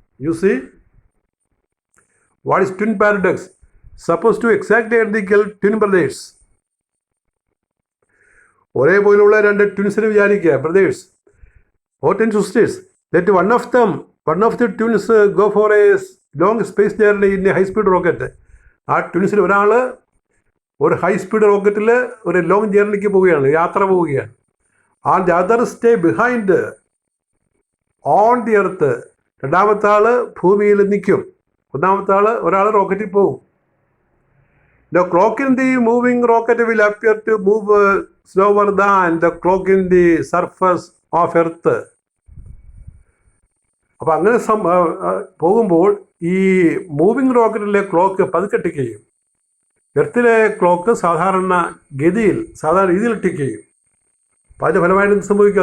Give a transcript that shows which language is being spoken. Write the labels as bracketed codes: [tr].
[en] You see, what is twin paradox? Suppose 2 exactly identical twin brothers, [ml] ഒരേപോലുള്ള 2 ട്വിൻസിനെ വിചാരിക്കുക, brothers or 10 sisters. [en] Let one of the twins go for a long space journey in a high speed rocket. [ml] ആ ട്വിൻസിൽ ഒരാൾ ഒരു high speed റോക്കറ്റിൽ ഒരു long ജേർണിക്ക് പോവുകയാണ്, യാത്ര പോവുകയാണ്. [en] And the other stay behind on the earth. [ml] രണ്ടാമത്തെ ആൾ ഭൂമിയിൽ നിൽക്കും, ഒരാൾ റോക്കറ്റിൽ പോകും. [en] The clock in the moving rocket will appear to move slower than the clock in the surface of earth. [ml] അപ്പോൾ അങ്ങനെ പോകുമ്പോൾ ഈ മൂവിങ് റോക്കറ്റിലെ ക്ലോക്ക് പതുക്കെ ടിക്ക് ചെയ്യും. എർത്തിലെ ക്ലോക്ക് സാധാരണ രീതിയിൽ ടിക്ക് ചെയ്യും. അപ്പോൾ അതിൻ്റെ ഫലമായിട്ട് എന്ത് സംഭവിക്കും?